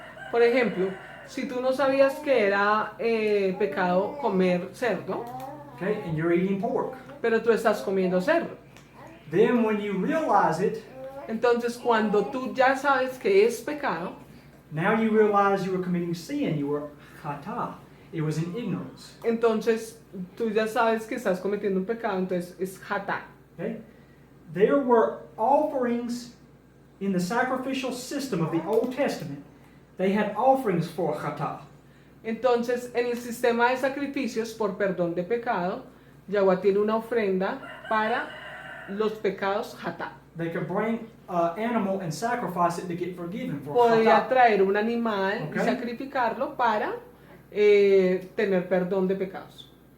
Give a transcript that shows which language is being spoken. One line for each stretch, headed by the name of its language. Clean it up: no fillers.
Spanish: Por ejemplo, si tú no sabías que era pecado comer cerdo,
English: Okay? And you're eating pork.
Spanish: pero tú estás comiendo cerdo.
English: Then when you realize it,
Spanish: Entonces, cuando tú ya sabes que es pecado,
English: now you realize you were committing sin. You were chata. It was in ignorance.
Spanish: entonces tú ya sabes que estás cometiendo un pecado, entonces es hatá.
English: Okay? There were offerings in the sacrificial system of the Old Testament. They had offerings for chata.
Spanish: Entonces, en el sistema de sacrificios por perdón de pecado, Yahweh tiene una ofrenda para los pecados hatá.
English: They could bring an animal and sacrifice it to get forgiven for
Spanish: Podía
English: chata.
Spanish: traer un animal y
English: Ok.
Spanish: sacrificarlo para tener perdón de pecados.